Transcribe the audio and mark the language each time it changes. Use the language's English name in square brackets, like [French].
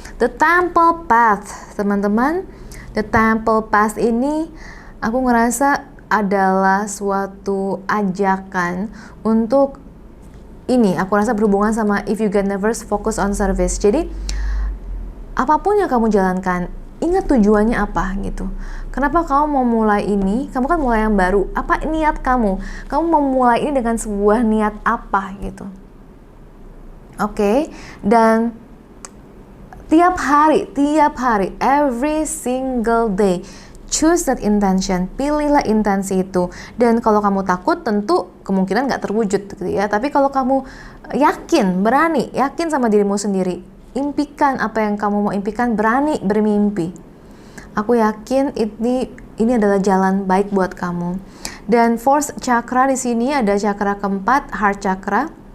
[Indonesian] The Temple Path, teman-teman. The Temple Path ini aku ngerasa adalah suatu ajakan untuk ini, aku rasa berhubungan sama [English] if you get nervous, focus on service. [Indonesian] Jadi apapun yang kamu jalankan, ingat tujuannya apa gitu. Kenapa kamu mau mulai ini? Kamu kan mulai yang baru. Apa niat kamu? Kamu mau mulai ini dengan sebuah niat apa gitu. Oke. Dan tiap hari, [English] every single day, choose that intention. [Indonesian] Pilihlah intensi itu. Dan kalau kamu takut, tentu kemungkinan nggak terwujud gitu ya. Tapi kalau kamu yakin, berani, yakin sama dirimu sendiri, impikan apa yang kamu mau impikan, berani bermimpi. Aku yakin ini adalah jalan baik buat kamu. Dan [English] fourth chakra [Indonesian] di sini ada chakra keempat, heart chakra.